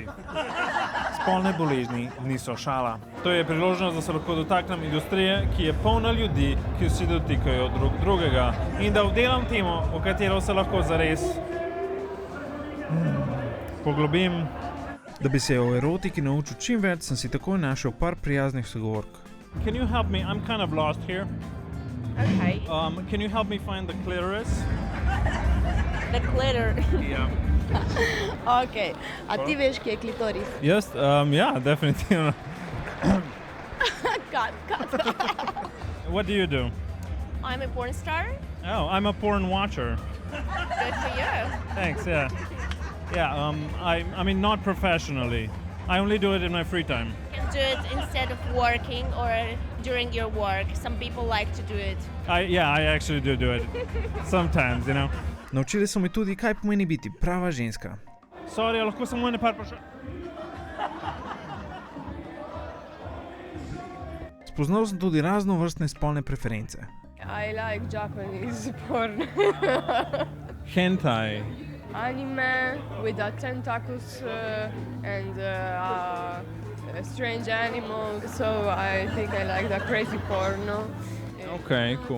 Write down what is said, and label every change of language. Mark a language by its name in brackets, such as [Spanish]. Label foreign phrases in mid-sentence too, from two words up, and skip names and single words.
[Slovenian] Spolne bolezni niso šala. To je priložnost, da se lahko dotaknem industrije, ki je polna ljudi, ki vsi dotikajo drug drugega in da obdelam temo, o katero se lahko zares poglobim. Da bi se o erotiki naučil čim več, sem si takoj našel par prijaznih sogovork. [English] Can you help me? I'm kind of lost here. Okay. Can you help me find the clitoris? The glitter. Yeah. [Slovenian] Okay. A ti veš, kje je klitoris? [English] Yes, yeah, definitivno. Cut. What do you do? I'm a porn star. Oh, I'm a porn watcher. Good for you. Thanks, yeah. Yeah, I mean, not professionally. I only do it in my free time. You can do it instead of working or during your work. Some people like to do it. I actually do it. Sometimes, you know. [Slovenian] Naučili so me tudi, kaj pomeni biti prava ženska. Sorry, lahko samo ene par vprašanj. Spoznal sem tudi raznovrstne spolne preference. [English] I like Japanese porn. Hentai. Anime with tentacles and strange animals. So I think I like the crazy porno. Okay, cool.